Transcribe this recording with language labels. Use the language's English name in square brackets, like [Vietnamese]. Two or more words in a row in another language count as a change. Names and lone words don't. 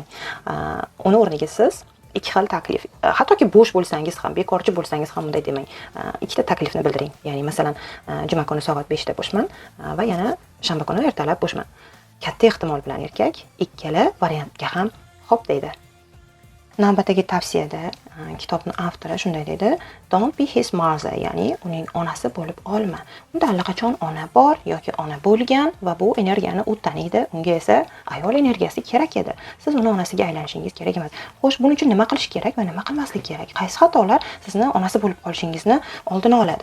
[Uzbek] Uni o'rniga siz ikki xil taklif. Hattoki bo'sh bo'lsangiz ham, bekorchi bo'lsangiz ham bunday demang. Ikkita taklifni bildiring. Ya'ni masalan, juma kuni soat 5 da bo'shman va yana shanba kuni ertalab bo'shman. Katta ehtimol bilan erkak ikkala variantga ham xo'p deydi. Navbatdagi tavsiyada kitobning avtori shunday deydi: [English] Don't be his mother, [Uzbek] ya'ni uning onasi bo'lib olma. Unda allaqachon ona bor yoki ona bo'lgan va bu energiyani u taniydi. Unga esa ayol energiyasi kerak edi. Siz uni onasiga aylanishingiz kerak emas. Xo'sh, buning uchun nima qilish kerak va nima qilmaslik kerak? Qaysi xatolar sizni onasi bo'lib qolishingizni oldini oladi?